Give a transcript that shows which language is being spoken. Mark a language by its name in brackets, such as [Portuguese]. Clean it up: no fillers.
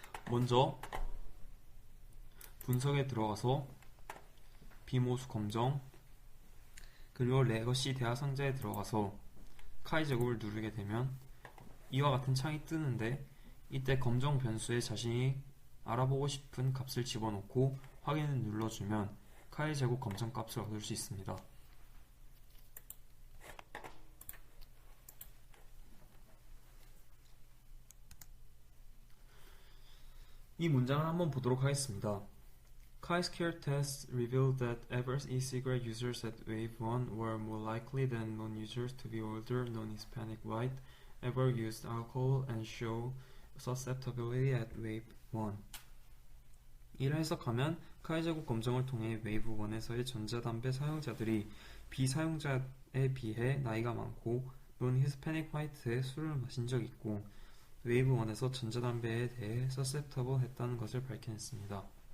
[Korean] 먼저 분석에 들어가서 비모수 검정 그리고 레거시 대화 상자에 들어가서 카이 제곱을 누르게 되면 이와 같은 창이 뜨는데 이때 검정 변수에 자신이 알아보고 싶은 값을 집어넣고 확인을 눌러주면 카이 제곱 검정 값을 얻을 수 있습니다. 이 문장을 한번 보도록 하겠습니다. [English] Chi-square tests revealed that average e-cigarette users at wave 1 were more likely than non-users to be older, non-Hispanic, white, ever used alcohol, and show susceptibility at wave 1. [Korean] 이를 해석하면 카이 제곱 검정을 통해 웨이브 1에서의 전자담배 사용자들이 비사용자에 비해 나이가 많고 non-Hispanic 화이트의 술을 마신 적 있고 웨이브 1에서 전자담배에 대해 susceptible 했다는 것을 밝혀냈습니다.